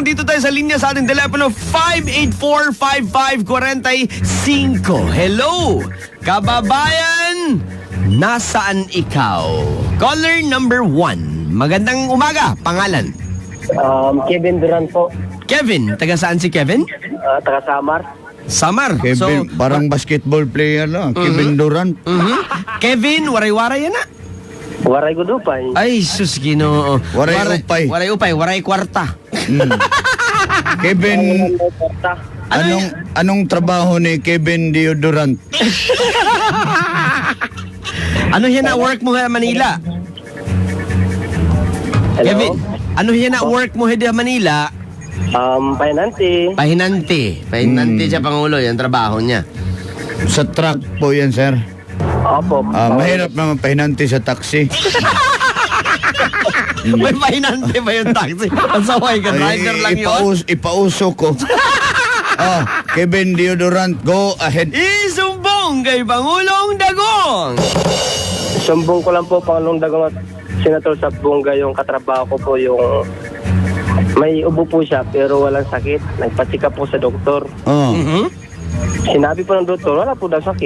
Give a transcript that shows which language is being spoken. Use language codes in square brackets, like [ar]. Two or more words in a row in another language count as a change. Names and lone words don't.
[tl] Dito tayo sa linya sa ating telepono 584-5545. Hello, kababayan! Nasaan ikaw? Caller number 1. Magandang umaga. Pangalan? Kevin Duran po. Kevin. Taga saan si Kevin? Taga Samar. Samar. Kevin, parang basketball player lang. Kevin Durant. Kevin, waray-waray yan na. [war] Waray ko dupay. Ay, sus, Ginoo. Waray upay. Waray upay, waray kwarta. Kevin, [tl] Ano anong trabaho ni Kevin Deodorant? Ano yan na work mo sa Manila? Kevin, ano yan na work mo sa Manila? Pahinanti. Pahinante siya, Pangulo. Yan trabaho niya. Sa truck po yan, sir. Opo. Mahirap naman pahinanti sa taxi. May pahinante ba yung taxi? Ang saway ka, driver lang yun. Ipauso ko. Kevin Deodorant, [en] go ahead. [tl] Isumbong kay Pangulong Dagong. Sumbong ko lang po, Pangulong Dagong at Senator Sabunga, yung katrabaho ko po, yung may ubo po siya pero walang sakit. Nagpatsika po sa doktor. Sinabi po ng doktor, wala po daw sakit.